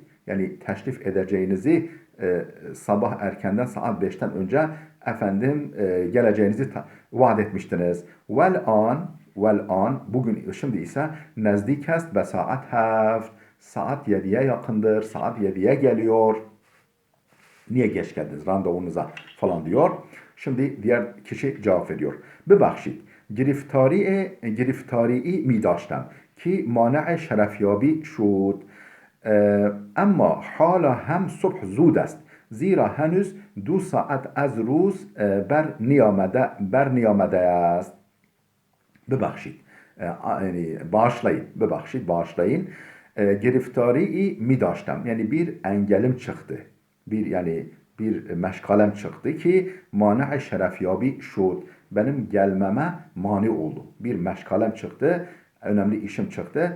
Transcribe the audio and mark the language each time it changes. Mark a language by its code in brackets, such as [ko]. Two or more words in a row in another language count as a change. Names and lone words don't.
[tr] Yani teşrif edeceğinizi sabah erkenden saat 5'ten önce geleceğinizi vaat etmiştiniz. [fa] و الان [tr] bugün şimdi ise [fa] نزدیک است و ساعت هفت. [tr] Saat 7'ye yakındır. Saat 7'ye geliyor. Niye geç geldiniz randevunuza falan diyor. Şimdi diğer kişi cevap veriyor. [fa] ببخشید گرفتاری می داشتم که مانع شرفیابی شد اما حالا هم صبح زود است زیرا هنوز 2 ساعت از روز بر نیامده است. [tr] ببخشید yani bağışlayın. [fa] گرفتاری می داشتم [tr] yani bir engelim çıktı. Bir meşgalem çıktı ki [fa] مانع شرفیابی شد. [tr] Benim gelmeme mani oldu. Bir meşgalem çıktı. Önemli işim çıktı.